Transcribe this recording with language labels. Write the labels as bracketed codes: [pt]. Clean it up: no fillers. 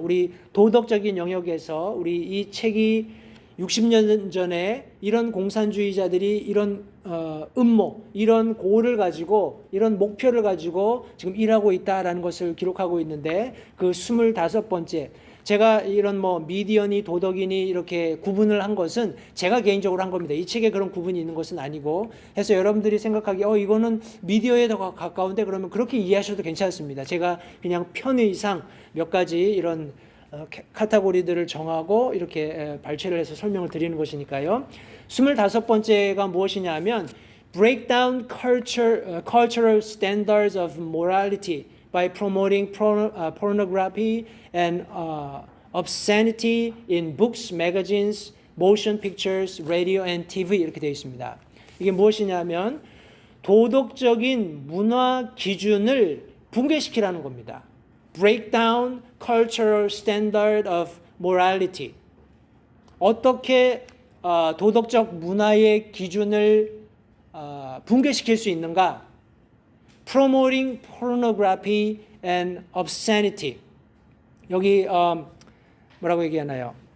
[ko] 우리 도덕적인 영역에서 우리 이 책이 60년 전에 이런 공산주의자들이 이런 음모, 이런 고를 가지고 이런 목표를 가지고 지금 일하고 있다라는 것을 기록하고 있는데 그 25번째 제가 이런 뭐 미디어니 도덕이니 이렇게 구분을 한 것은 제가 개인적으로 한 겁니다. 이 책에 그런 구분이 있는 것은 아니고 해서 여러분들이 생각하기에 이거는 미디어에 더 가까운데 그러면 그렇게 이해하셔도 괜찮습니다. 제가 그냥 편의상 몇 가지 이런 카테고리들을 정하고 이렇게 발췌를 해서 설명을 드리는 것이니까요. 25번째가 무엇이냐 하면 [en] Break down cultural standards of morality by promoting pornography and obscenity in books, magazines, motion pictures, radio and TV [ko] 이렇게 되어 있습니다. 이게 무엇이냐면 도덕적인 문화 기준을 붕괴시키라는 겁니다. [en] Break down cultural standard of morality. [ko] 어떻게 도덕적 문화의 기준을 붕괴시킬 수 있는가? [en] Promoting pornography and obscenity. [ko] 여기 뭐라고 얘기하나요?